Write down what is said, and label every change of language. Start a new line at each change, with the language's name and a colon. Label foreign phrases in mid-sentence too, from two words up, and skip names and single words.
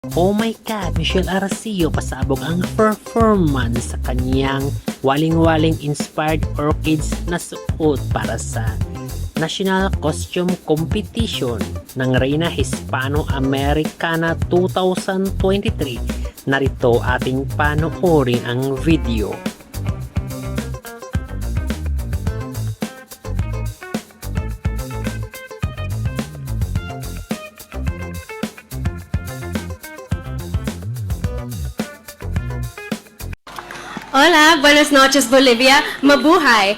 English: Oh my God,
Filipino: Michelle Arceo pasabog ang performance sa kanyang waling-waling inspired orchids na suot para sa National Costume Competition ng Reina Hispano-Americana 2023. Narito ating panoorin ang video.
Spanish: Hola, buenas noches Bolivia, mabuhay.